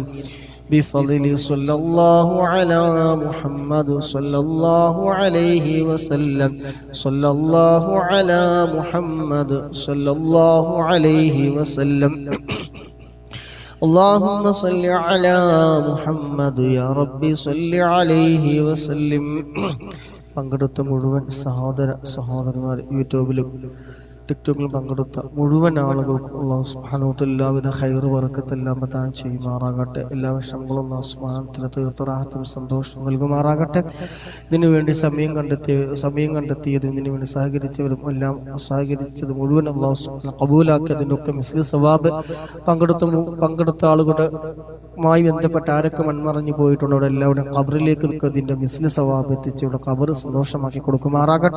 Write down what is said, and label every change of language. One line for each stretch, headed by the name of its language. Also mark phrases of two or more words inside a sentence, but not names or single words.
Arabic: بفضل صلى الله على محمد صلى الله عليه وسلم. صلى الله على محمد صلى الله عليه وسلم. اللهم صل على محمد يا ربي صل عليه وسلم.
Malayalam: പങ്കെടുത്ത മുഴുവൻ സഹോദരന്മാർ, യൂട്യൂബിലും ടിക്ടോക്കിലും പങ്കെടുത്ത മുഴുവൻ ആളുകൾക്കും
Arabic: الله سبحانه وتعالى
Malayalam: എല്ലാവിധ ഖൈർ ബറക്കത്തെല്ലാം പ്രദാനം ചെയ്യുമാറാകട്ടെ. എല്ലാ വിഷമങ്ങളും
Arabic: الله سبحانه وتعالى
Malayalam: തീർത്ത് റാഹത്തും സന്തോഷവും നൽകുമാറാകട്ടെ. ഇതിനുവേണ്ടി സമയം കണ്ടെത്തിയതും ഇതിനു വേണ്ടി സഹകരിച്ചവരും എല്ലാം സഹകരിച്ചത് മുഴുവൻ
Arabic: الله سبحانه
Malayalam: കബൂലാക്കി അതിനൊക്കെ
Arabic: مثل ثواب
Malayalam: പങ്കെടുത്ത ആളുകളുമായി ബന്ധപ്പെട്ട് ആരൊക്കെ മൺമറഞ്ഞു പോയിട്ടുണ്ടോ അവിടെ എല്ലാവരും ഖബറിലേക്ക് ഇതിന്റെ
Arabic: مثل ثواب
Malayalam: എത്തിച്ച് ഇവിടെ ഖബർ സന്തോഷമാക്കി കൊടുക്കുമാറാകട്ടെ.